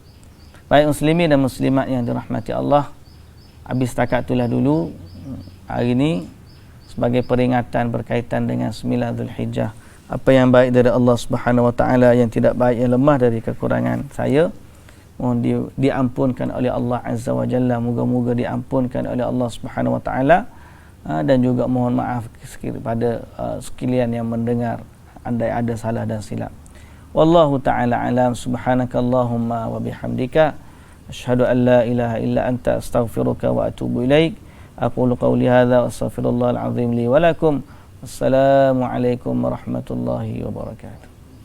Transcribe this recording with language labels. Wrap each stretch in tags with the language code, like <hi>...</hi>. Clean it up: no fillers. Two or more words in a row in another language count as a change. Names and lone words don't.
<ms>Baik muslimin dan muslimat yang dirahmati Allah, habis setakat itulah dulu hari ini sebagai peringatan berkaitan dengan 9 Zulhijjah. Apa yang baik dari</ms> <ar>الله سبحانه وتعالى,</ar> <ms>yang tidak baik yang lemah dari kekurangan saya, mohon diampunkan oleh</ms> <ar>الله عز وجل.</ar> <ms>Moga-moga diampunkan oleh</ms> <ar>الله سبحانه وتعالى,</ar> <ms>dan juga mohon maaf kepada sekalian yang mendengar andai ada salah dan silap.</ms> <ar>والله تعالى أعلم. سبحانك اللهم وبحمدك أشهد أن لا إله إلا أنت أستغفرك وأتوب إليك. أقول قولي هذا وأستغفر الله العظيم لي ولكم. والسلام عليكم ورحمة الله وبركاته.</ar>